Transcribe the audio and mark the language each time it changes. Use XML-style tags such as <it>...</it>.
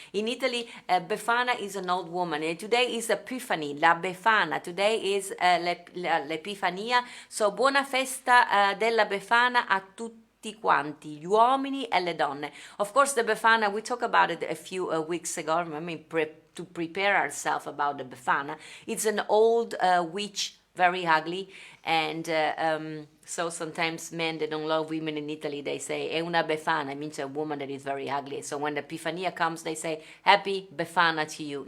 <en>In Italy, Befana is an old woman. And today is Epiphany, la Befana. Today is l'Epifania.</en> <it>So buona festa della Befana a tutti quanti, gli uomini e le donne.</it> <en>Of course, the Befana, we talked about it a few weeks ago. I mean, to prepare ourselves about the Befana. It's an old witch, very ugly, and so sometimes men, they don't love women in Italy. They say</en> <it>è una befana,</it> <en>it means a woman that is very ugly. So when the Epifania comes, they say happy Befana to you.</en>